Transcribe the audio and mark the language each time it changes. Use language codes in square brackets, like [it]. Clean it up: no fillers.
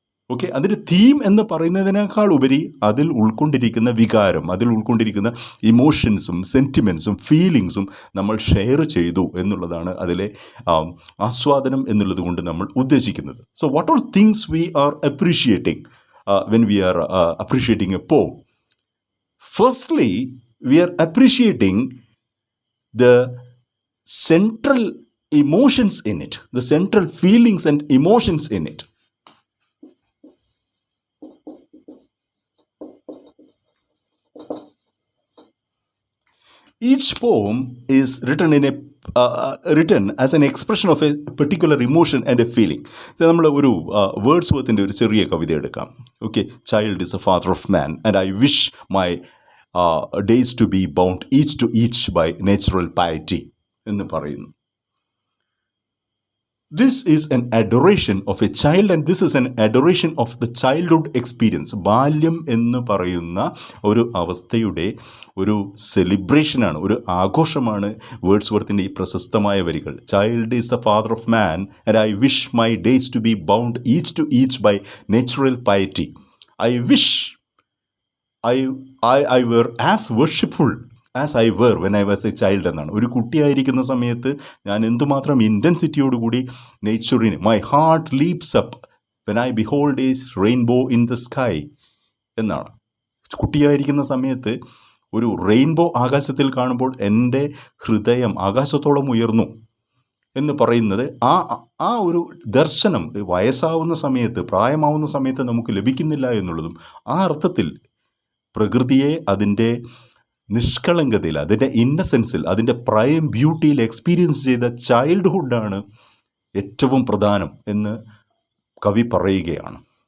[ml] Okay, അതിൻ്റെ theme എന്ന് പറയുന്നതിനേക്കാൾ ഉപരി അതിൽ ഉൾക്കൊണ്ടിരിക്കുന്ന വികാരം, അതിൽ ഉൾക്കൊണ്ടിരിക്കുന്ന ഇമോഷൻസും സെൻറ്റിമെൻറ്റ്സും ഫീലിങ്സും നമ്മൾ ഷെയർ ചെയ്തു എന്നുള്ളതാണ് അതിലെ ആസ്വാദനം എന്നുള്ളത് കൊണ്ട് നമ്മൾ ഉദ്ദേശിക്കുന്നത്. [en] So what all things we are appreciating when we are appreciating a poem? Firstly, we are appreciating the central emotions in it, the central feelings and emotions in it. Each poem is written as an expression of a particular emotion and a feeling. [ml] നമ്മൾ ഒരു words വർത്തിൻ്റെ ഒരു ചെറിയ കവിത എടുക്കാം. [en] okay, child is a father of man and I wish my days to be bound each to each by natural piety [ml] എന്ന് പറയുന്നു. [en] This is an adoration of a child and this is an adoration of the childhood experience. [ml] ബാല്യം എന്ന് പറയുന്ന ഒരു അവസ്ഥയുടെ ഒരു സെലിബ്രേഷനാണ്, ഒരു ആഘോഷമാണ് വേർഡ്സ്വർത്തിൻ്റെ ഈ പ്രശസ്തമായ വരികൾ. [en] Child is the father of man and I wish my days to be bound each to each by natural piety. I wish I were as worshipful as I were when I was a child [ml] എന്നാണ്. ഒരു കുട്ടിയായിരിക്കുന്ന സമയത്ത് ഞാൻ എന്തുമാത്രം ഇൻറ്റൻസിറ്റിയോടുകൂടി നേച്ചറിന് [en] my heart leaps up when I behold a rainbow in the sky [ml] എന്നാണ്. കുട്ടിയായിരിക്കുന്ന സമയത്ത് ഒരു rainbow ആകാശത്തിൽ കാണുമ്പോൾ എൻ്റെ ഹൃദയം ആകാശത്തോളം ഉയർന്നു എന്ന് പറയുന്നത് ആ ഒരു ദർശനം വയസ്സാവുന്ന സമയത്ത്, പ്രായമാവുന്ന സമയത്ത് നമുക്ക് ലഭിക്കുന്നില്ല എന്നുള്ളതും ആ അർത്ഥത്തിൽ പ്രകൃതിയെ അതിൻ്റെ നിഷ്കളങ്കതയിൽ, അതിൻ്റെ ഇന്നസെൻസിൽ, അതിൻ്റെ പ്രൈം ബ്യൂട്ടിയിൽ എക്സ്പീരിയൻസ് ചെയ്ത ചൈൽഡ്ഹുഡാണ് ഏറ്റവും പ്രധാനം എന്ന് കവി പറയുകയാണ്.